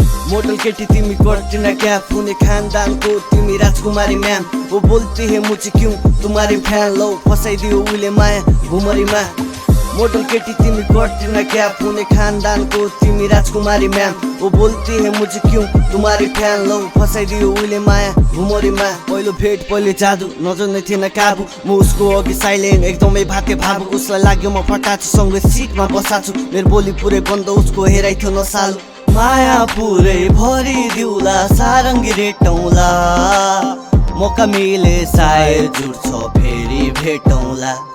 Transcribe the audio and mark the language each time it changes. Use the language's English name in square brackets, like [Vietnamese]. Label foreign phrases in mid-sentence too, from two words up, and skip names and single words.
[Nepali] मोडल केटी तिमी, कट्रिना कैफ हुने खानदानको तिमी, राजकुमारी म्याम। [Hindi] वो बोल्ती है मुझे क्यों तुम्हारी फैन, [Nepali] लो फसाइदियो उले माया भुमरीमा। मोडल केटी तिमी, कट्रिना कैफ हुने खानदानको तिमी, राजकुमारी म्याम। [Hindi] वो बोल्ती है मुझे क्यों तुम्हारी फैन, [Nepali] लो फसाइदियो उले माया भुमरीमा। पहिलो भेट, पहिले जादु, नजर नै थिएन काबु, म उसको अघि साइलेन्ट, एकदमै भाते भावुक। उसलाई लाग्यो म फटाछु, सँगै सिटमा बसाछु। मेरो बोली पुरै बन्द, उसको हेराइ थियो नसालु। माया पुरै भरिदिउला, सारङ्गी रेटौँला, मौका मिले सायद जुट्छ फेरि भेटौँला।